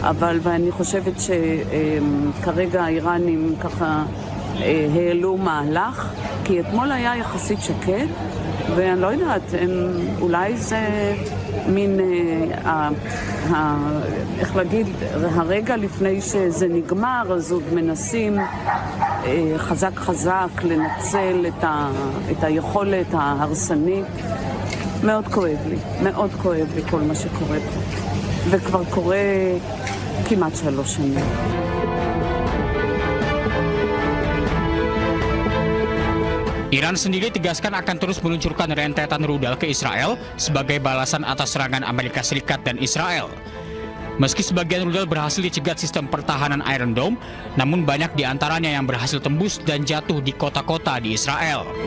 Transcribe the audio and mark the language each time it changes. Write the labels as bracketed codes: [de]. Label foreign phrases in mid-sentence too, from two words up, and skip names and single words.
[he] ואני חושבת שכרגע האיראנים ככה העלו מהלך, כי אתמול היה יחסית שקט, ואני לא יודעת, אולי זה מין, איך להגיד, הרגע לפני שזה נגמר, אז עוד מנסים חזק לנצל את היכולת ההרסנית. מאוד כואב לי כל מה שקורה פה, וכבר קורה כמעט 3 שנים. [id] Iran sendiri tegaskan akan terus meluncurkan rentetan rudal ke Israel sebagai balasan atas serangan Amerika Serikat dan Israel. Meski sebagian rudal berhasil dicegat sistem pertahanan Iron Dome, namun banyak di antaranya yang berhasil tembus dan jatuh di kota-kota di Israel.